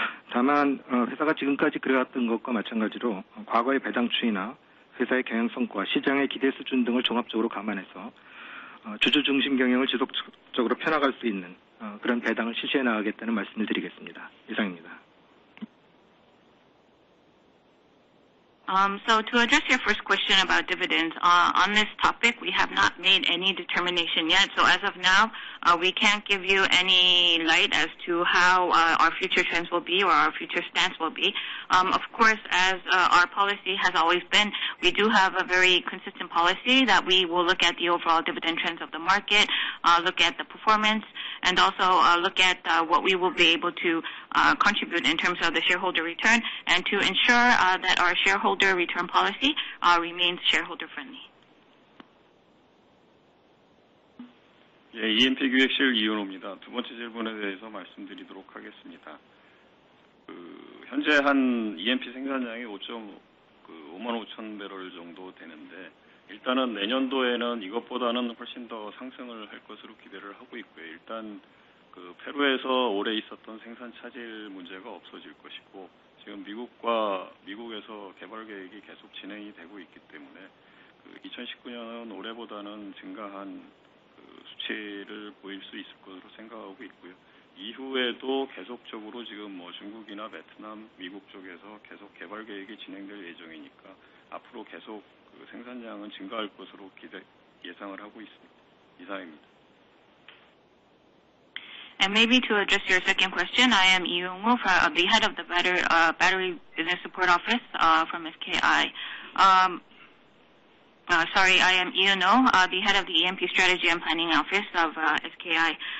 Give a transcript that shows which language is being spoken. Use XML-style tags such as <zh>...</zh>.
<ko>다만 회사가 지금까지 그래왔던 것과 마찬가지로 과거의 배당 추이나 회사의 경영 성과, 시장의 기대 수준 등을 종합적으로 감안해서 주주 중심 경영을 지속적으로 펴나갈 수 있는 그런 배당을 실시해 나가겠다는 말씀을 드리겠습니다. 이상입니다.</ko> <en>So to address your first question about dividends, on this topic, we have not made any determination yet. So as of now, we can't give you any light as to how our future trends will be or our future stance will be. Of course, as our policy has always been, we do have a very consistent policy that we will look at the overall dividend trends of the market, look at the performance, and also look at what we will be able to contribute in terms of the shareholder return, and to ensure that our shareholder return policy remains shareholder friendly.</en> <ko>예, EMP 기획실 이은호입니다. 두 번째 질문에 대해서 말씀드리도록 하겠습니다. 현재 한 EMP 생산량이 5만 5천 배럴 정도 되는데, 일단은 내년도에는 이것보다는 훨씬 더 상승을 할 것으로 기대를 하고 있고요. 일단 페루에서 올해 있었던 생산 차질 문제가 없어질 것이고, 지금 미국에서 개발 계획이 계속 진행이 되고 있기 때문에 2019년은 올해보다는 증가한 수치를 보일 수 있을 것으로 생각하고 있고요. 이후에도 계속적으로 지금 중국이나 베트남, 미국 쪽에서 계속 개발 계획이 진행될 예정이니까 앞으로 계속 생산량은 증가할 것으로 예상을 하고 있습니다. 이상입니다.</ko> <en>And maybe to address your second question, I am Lee Young-woo, the head of the Battery Business Support Office from SKI. Sorry, I am Lee Young-woo, the head of the EMP Strategy and Planning Office of SKI.</en>